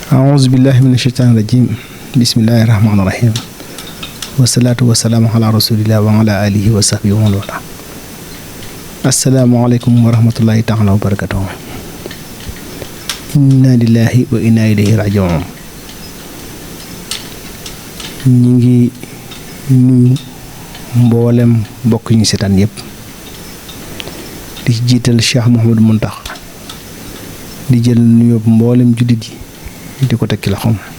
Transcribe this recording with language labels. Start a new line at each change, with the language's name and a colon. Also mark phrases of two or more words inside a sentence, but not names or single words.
Arabic: أعوذ بالله من الشيطان الرجيم بسم الله الرحمن الرحيم والصلاة والسلام على رسول الله وعلى آله وصحبه ومن والاه. السلام عليكم ورحمة الله تعالى وبركاته. إنا لله وإنا إليه راجعون.
Wolof: ñi ngi nuyu mboolem mbokk ñu seetaan yépp di jiital Cheikh Mouhamadou Mountakha di jël nuyoo mboolem jullit yi di ko tekki loxoom